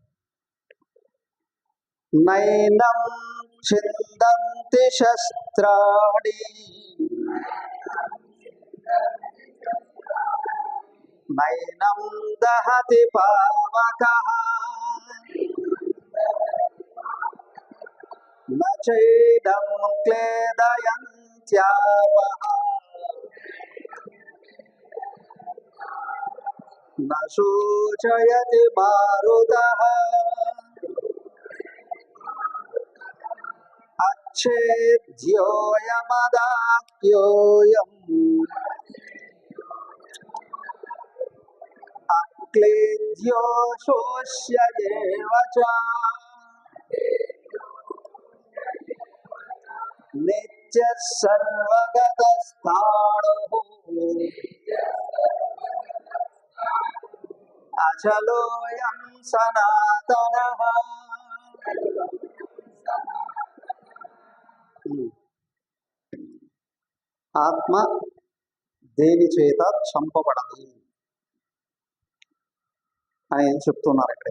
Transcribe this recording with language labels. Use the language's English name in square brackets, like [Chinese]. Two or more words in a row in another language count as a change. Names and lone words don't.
[Sanskrit] నైనం ఛిందంతి శస్త్రాణి నైనం దహతి పావకః న చైనం క్లేదయంత్యాపః న శోచయతి మారుతః अच्छेद्योऽयमदाह्योऽयम् अक्लेद्यो शोष्य एव च नित्यः सर्वगतस्थाणुः అచలోయం సనాతనః. [Telugu] ఆత్మ దేని చేత చంపబడదు అని చెప్తున్నారు ఇక్కడ.